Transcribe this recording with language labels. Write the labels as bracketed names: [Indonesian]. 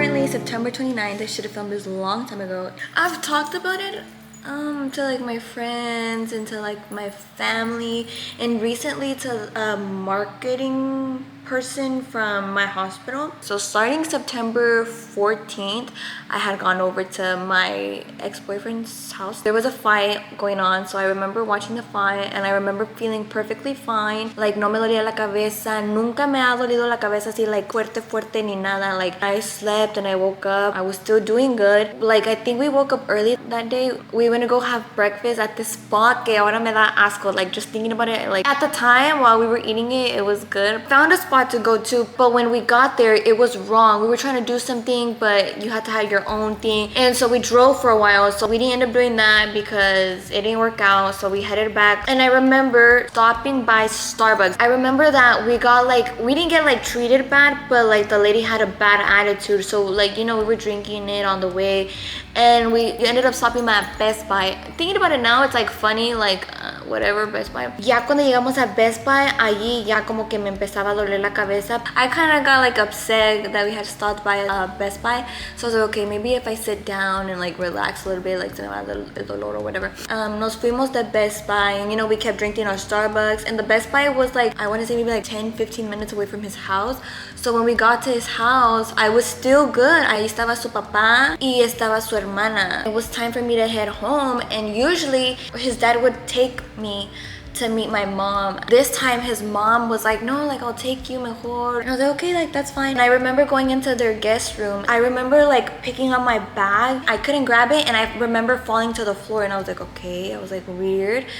[English] September 29th. I should have filmed this a long time ago. I've talked about it to like my friends and to like my family, and recently to a marketing person from my hospital. So starting September 14th, I had gone over to my ex-boyfriend's house. There was a fight going on, so I remember watching the fight and I remember feeling perfectly fine. [Spanish] Like no me dolía la cabeza. Nunca me ha dolido la cabeza así like fuerte ni nada. [English] Like I slept and I woke up. I was still doing good. Like I think we woke up early that day. We went to go have breakfast at this spot [Spanish] que ahora me da asco. [English] Like just thinking about it. Like at the time while we were eating it, it was good. Found a spot to go to, but when we got there, it was wrong. We were trying to do something, but you had to have your own thing. And so we drove for a while. So we didn't end up doing that because it didn't work out. So we headed back. And I remember stopping by Starbucks. I remember that we got like, we didn't get like treated bad, but like the lady had a bad attitude. So like, you know, we were drinking it on the way. And we ended up stopping by Best Buy. Thinking about it now, it's like funny, like whatever, Best Buy. [Spanish] Ya cuando llegamos a Best Buy, allí ya como que me empezaba a doler la cabeza. [English] I kind of got like upset that we had stopped by Best Buy. So I was like, okay, maybe if I sit down and like relax a little bit, like [Spanish] se me va el dolor [English] or whatever. [Spanish] Nos fuimos [English] to Best Buy and you know, we kept drinking our Starbucks. And the Best Buy was like, I want to say maybe like 10-15 minutes away from his house. So when we got to his house, I was still good. [Spanish] Ahí estaba su papá y estaba su hermana. [English] It was time for me to head home, and usually his dad would take me to meet my mom. This time his mom was like, no, like I'll take you mejor. And I was like, okay, like that's fine. And I remember going into their guest room. I remember like picking up my bag. I couldn't grab it and I remember falling to the floor, and I was like, okay. I was like, weird.